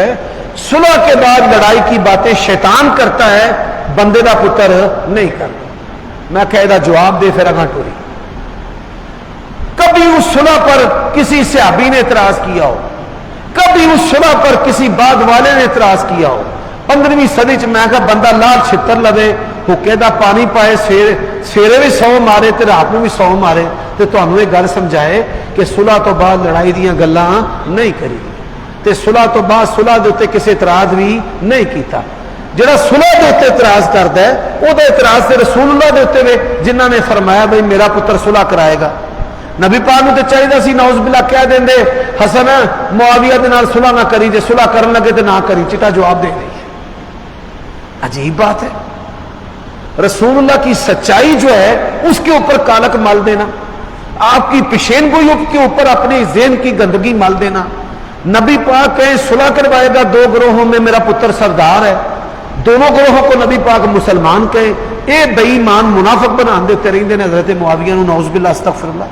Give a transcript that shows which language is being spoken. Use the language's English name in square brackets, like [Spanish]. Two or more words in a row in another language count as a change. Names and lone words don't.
[Urdu] صلح کے بعد لڑائی کی باتیں شیطان کرتا ہے، [Punjabi] بندے دا پتر نہیں [Urdu] کرتا۔ [Punjabi] میں کہہ دا جواب دے پھر اگاں ٹوری۔ [Urdu] کبھی اس صلح پر کسی صحابی نے اعتراض کیا ہو، کبھی اس صلح پر کسی بعد والے نے اعتراض کیا ہو؟ [Punjabi] 15ویں صدی چ میں کہا بندہ لال چھتر لوے، حکے دا پانی پائے، سویرے بھی 100 مارے تے رات میں بھی 100 مارے، تے تانوں یہ گل سمجھائے کہ صلح تو بعد لڑائی دیاں گلاں نہیں کری، تے صلح تو بعد صلح دے اوتے کسی اعتراض بھی نہیں کیتا۔ جڑا صلح دے اوتے اعتراض کردا ہے او دا اعتراض تے رسول اللہ دے اوتے وے جنہاں نے فرمایا بھئی میرا پتر صلح کرائے گا۔ نبی پاک نوں تے چاہیدا سی [Arabic] نعوذ باللہ [Punjabi] کہہ دیندے حسن معاویہ دے نال صلح نہ کری، جے صلح کرن لگے تے نہ کری، چٹا جواب دے دے۔ [Urdu] عجیب بات ہے، رسول اللہ کی سچائی جو ہے اس کے اوپر کالک مل دینا، آپ کی پیشین گوئیوں کے اوپر اپنے ذہن کی گندگی مل دینا۔ نبی پاک کہیں صلح کروائے گا دو گروہوں میں، میرا پتر سردار ہے، دونوں گروہوں کو نبی پاک مسلمان کہیں، [Punjabi] اے بے ایمان منافق بنا دیتے رہندے نے حضرت معاویہ نو، [Arabic] نعوذ باللہ استغفر اللہ۔